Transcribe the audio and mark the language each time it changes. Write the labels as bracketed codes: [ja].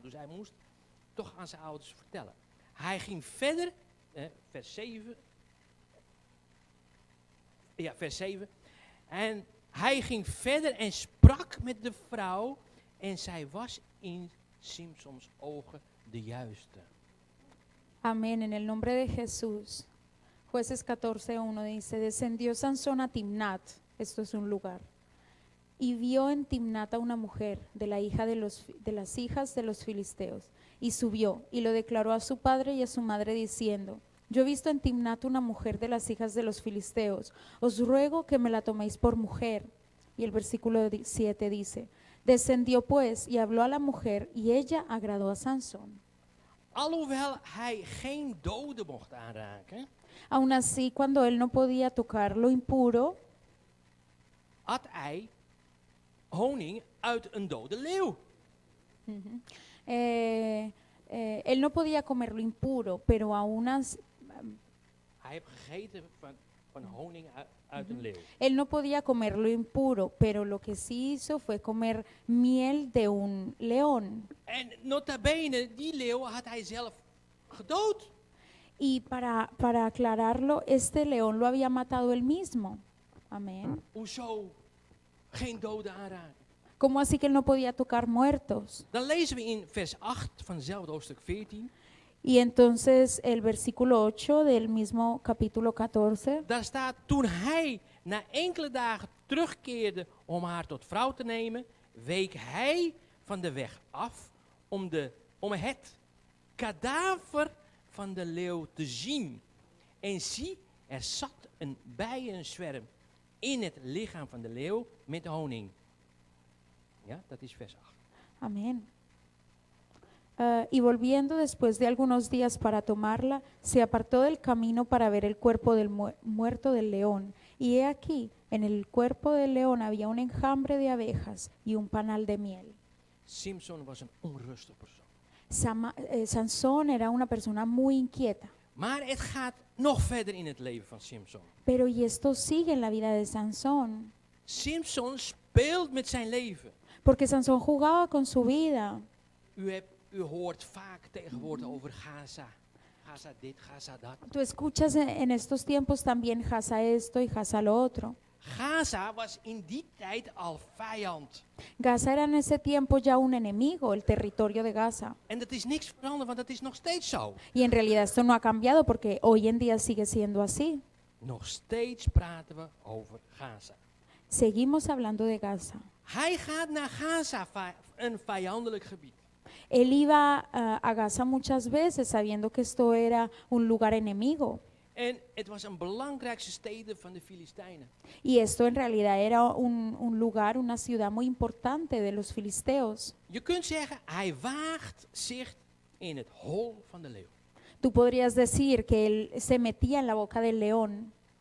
[nl] Dus hij moest toch aan zijn ouders vertellen. Hij ging verder, vers 7. Ja, vers 7. En hij ging verder en sprak met de vrouw en zij was in Simsons ogen de juiste. [es] amén, en el nombre de Jesús. Jueces 14:1 dice, descendió Sansón a Timnat, esto es un lugar, y vio en Timnat a una mujer de las hijas de los filisteos, y subió y lo declaró a su padre y a su madre diciendo, yo he visto en Timnat una mujer de las hijas de los filisteos, os ruego que me la toméis por mujer. Y el versículo 7 dice, descendió pues y habló a la mujer y ella agradó a Sansón. [nl] Alhoewel hij geen dode mocht aanraken, [es] Aún así, cuando él no podía tocar lo impuro, [nl] at hij honing uit een dode leeuw. [es] él no podía comer lo impuro, pero aún así, [nl] Hij heeft gegeten van honing uit een leeuw. [es] él no podía comer lo impuro, pero lo que sí hizo fue comer miel de un león. [nl] En nota bene, die leeuw had hij zelf gedood. [es] Y para aclararlo, este león lo había matado él mismo. Amén. [nl] Hoezo geen doden aanraken? [es] ¿Cómo así que él no podía tocar muertos? [nl] Dan lezen we in vers 8 van hetzelfde hoofdstuk 14. [es] Y entonces el versículo 8 del mismo capítulo 14, [nl] Daar staat, toen hij na enkele dagen terugkeerde om haar tot vrouw te nemen, week hij van de weg af om het kadaver van de leeuw te zien. En zie, er zat een bijenzwerm in het lichaam van de leeuw met honing. Ja, dat is vers 8. [es] amén. Y volviendo después de algunos días para tomarla, se apartó del camino para ver el cuerpo del muerto del león. Y he aquí, en el cuerpo del león había un enjambre de abejas y un panal de miel. [nl] Simson was een onrustig persoon. [es] Sansón era una persona muy inquieta. [nl] Maar het gaat nog verder in het leven van Simson. [es] Pero y esto sigue en la vida de Sansón, [nl] Simson speelt met zijn leven. [es] porque Sansón jugaba con su vida. [nl] U hoort vaak tegenwoordig over Gaza. Gaza dit, Gaza dat. [es] Tú escuchas en estos tiempos también Gaza esto y Gaza lo otro. [nl] Gaza was in die tijd al vijand. [es] Gaza era en ese tiempo ya un enemigo, el territorio de Gaza. [nl] En dat is niks veranderd, want dat is nog steeds zo. [es] Y en realidad esto no ha cambiado porque hoy en día sigue siendo así. [nl] Nog steeds praten we over Gaza. [es] Seguimos hablando de Gaza. [nl] Hij gaat naar Gaza, een vijandelijk gebied. [es] Él iba a Gaza muchas veces sabiendo que esto era un lugar enemigo. [nl] En het was een belangrijkste stede van de Filistijnen. [es] Y esto en realidad era un lugar, una ciudad muy importante de los filisteos. [nl] Je kunt zeggen, hij waagt zich in het hol van de leeuw. [es] Tú podrías decir que él se metía en la boca del león.